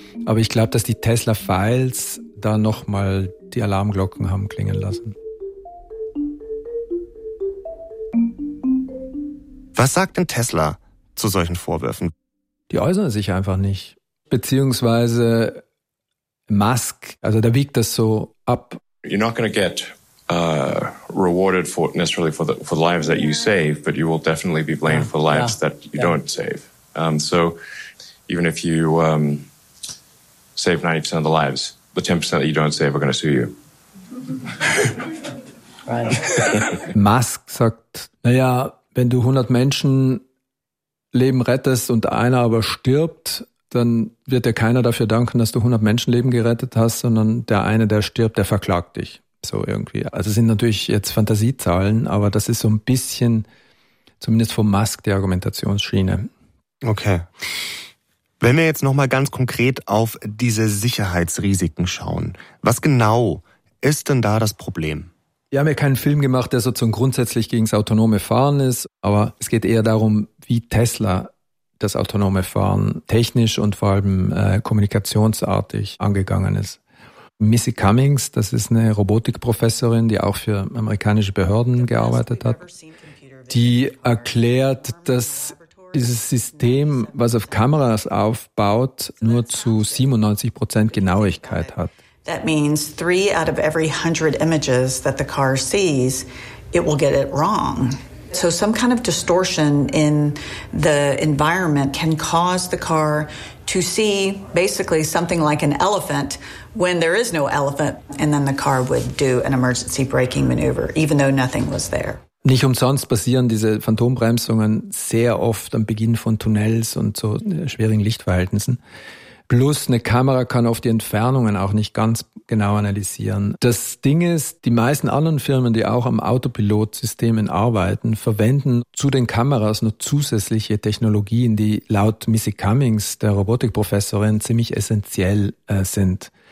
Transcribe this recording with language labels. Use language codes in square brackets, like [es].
[de] Aber ich glaube, dass die Tesla-Files da nochmal die Alarmglocken haben klingen lassen. Was sagt denn Tesla zu solchen Vorwürfen? Die äußern sich einfach nicht. Beziehungsweise Musk, also der wiegt das so ab. [en] You're not going to get rewarded for necessarily for the lives that you save, but you will definitely be blamed for lives that you don't save. So even if you save 90% of the lives, the 10% that you don't save are going to sue you. [de] Musk sagt, naja, wenn du 100 Menschen Leben rettest und einer aber stirbt, dann wird dir keiner dafür danken, dass du 100 Menschenleben gerettet hast, sondern der eine, der stirbt, der verklagt dich. So irgendwie. Also es sind natürlich jetzt Fantasiezahlen, aber das ist so ein bisschen, zumindest von Musk, die Argumentationsschiene. Okay. Wenn wir jetzt nochmal ganz konkret auf diese Sicherheitsrisiken schauen, was genau ist denn da das Problem? Wir haben ja keinen Film gemacht, der sozusagen grundsätzlich gegen das autonome Fahren ist, aber es geht eher darum, wie Tesla das autonome Fahren technisch und vor allem kommunikationsartig angegangen ist. Missy Cummings, das ist eine Robotikprofessorin, die auch für amerikanische Behörden gearbeitet hat, die erklärt, dass dieses System, was auf Kameras aufbaut, nur zu 97% Genauigkeit hat. [en] That means 3 out of every 100 images that the car sees, it will get it wrong. So some kind of distortion in the environment can cause the car to see basically something like an elephant when there is no elephant, and then the car would do an emergency braking maneuver, even though nothing was there. [de] Nicht umsonst passieren diese Phantombremsungen sehr oft am Beginn von Tunnels und so schwierigen Lichtverhältnissen. Plus eine Kamera kann oft die Entfernungen auch nicht ganz genau analysieren. Das Ding ist, die meisten anderen Firmen, die auch am Autopilotsystem arbeiten, verwenden zu den Kameras nur zusätzliche Technologien, die laut Missy Cummings, der Robotikprofessorin, ziemlich essentiell sind.